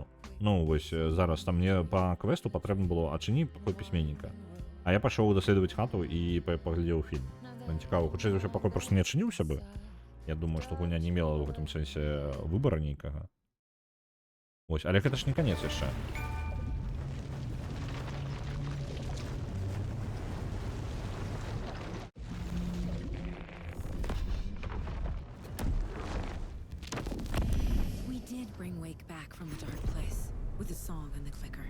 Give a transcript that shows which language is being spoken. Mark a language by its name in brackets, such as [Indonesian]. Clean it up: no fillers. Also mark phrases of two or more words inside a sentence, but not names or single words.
[Belarusian] Ну, вось, зараз там мне па квесту патрэбна было адчыніць пакой пісьменніка. А я пашоў даследаваць хату і паглядзеў фільм. Цікава, хутчэй за ўсё пакой проста не адчыніўся бы. Я думаю, што гульня не мела ў гэтым сэнсе выбара нейкага. Вось, але гэта ж не канец яшчэ. [English] From the dark place with the song and the clicker.